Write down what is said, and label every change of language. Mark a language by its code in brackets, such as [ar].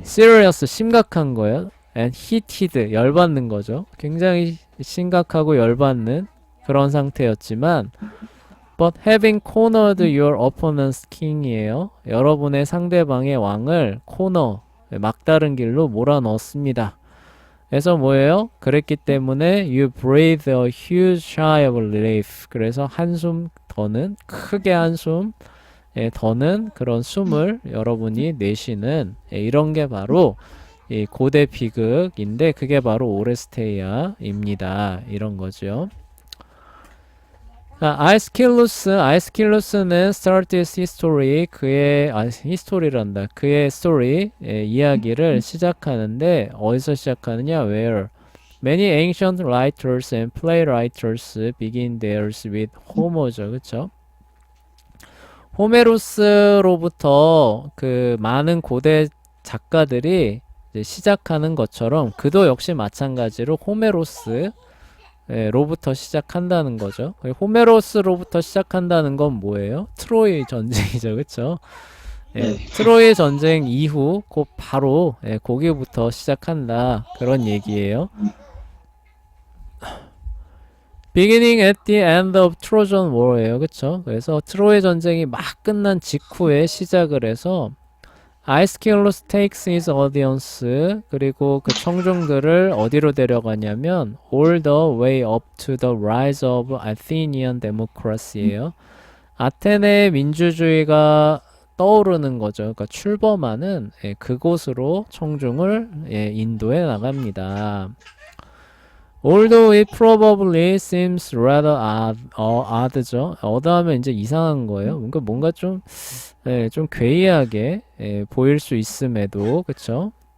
[en] serious, [ko] 심각한 거예요. [en] and heated, [ko] 열받는 거죠. 굉장히 심각하고 열받는 그런 상태였지만 [en] but having cornered your opponent's king [ko] 이에요. 여러분의 상대방의 왕을 코너, 막다른 길로 몰아넣었습니다. 그래서 뭐예요? 그랬기 때문에 [en] you breathe a huge sigh of relief. [ko] 그래서 한숨 더는, 크게 한숨 더는 그런 숨을 여러분이 내쉬는 이런 게 바로 이 고대 비극인데, 그게 바로 오레스테이아입니다. 이런 거죠. [en] 아이스킬루스는 start his history, [ko] 히스토리란다. 그의 스토리, 이야기를 시작하는데, 어디서 시작하느냐, [en] where? Many ancient writers and playwrights begin theirs with Homer죠, 그쵸? [ko] 호메로스로부터 그 많은 고대 작가들이 이제 시작하는 것처럼 그도 역시 마찬가지로 호메로스로부터 시작한다는 거죠. 호메로스로부터 시작한다는 건 뭐예요? 트로이 전쟁이죠, 그쵸? 네. 트로이 전쟁 이후 곧 바로 거기부터 시작한다 그런 얘기예요. [en] Beginning at the end of Trojan War예요, 그쵸? [ko] 그래서 트로이 전쟁이 막 끝난 직후에 시작을 해서 아이스킬로스 [en] takes his audience [ko] 그리고 그 청중들을 어디로 데려가냐면 [en] all the way up to the rise of Athenian democracy [ko] 예요. 아테네 민주주의가 떠오르는 거죠. 그러니까 출범하는 그곳으로 청중을 인도해 나갑니다. [en] Although it probably seems rather odd죠. [ko] odd하면 이제 이상한 거예요. 뭔가 좀 괴이하게 보일 수 있음에도, 그쵸?